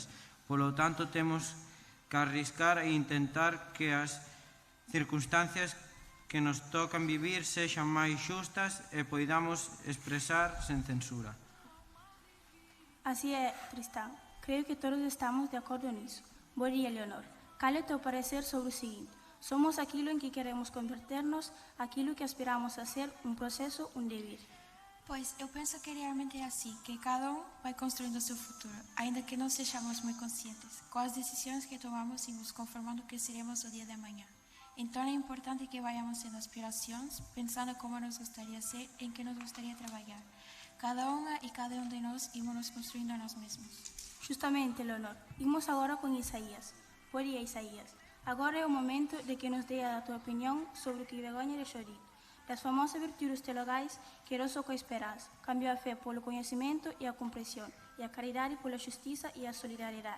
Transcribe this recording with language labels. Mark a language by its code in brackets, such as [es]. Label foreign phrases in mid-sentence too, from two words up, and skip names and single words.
[gl] Polo tanto, temos que arriscar e intentar que as circunstancias que nos tocan vivir sexan máis xustas e poidamos expresar sen censura. Así é, Tristán. Creo que todos estamos de acordo nisso. Bo día, Leonor. Cal é o teu parecer sobre o seguinte? Somos aquilo en que queremos converternos, aquilo que aspiramos a ser, un proceso, un devir. [pt] Pois eu penso que realmente é assim, que cada um vai construindo o seu futuro, ainda que não sejamos muito conscientes. Com as decisões que tomamos e nos conformando que seremos o dia de amanhã. Então é importante que vayamos tendo aspirações, pensando como nos gostaria ser, em que nos gostaria trabalhar. [gl] Cada unha e cada un de nós ímonos construindo a nós mesmos. Justamente, Leonor. Imos agora con Isaías. Bo día, Isaías. Agora é o momento de que nos dê a tua opinión sobre o que Begoña deixou dito. Das famosas virtudes teologais que eroso coa esperanza, cambiou a fé polo coñecimento e a comprensión, e a caridade pola xustiza e a solidariedade.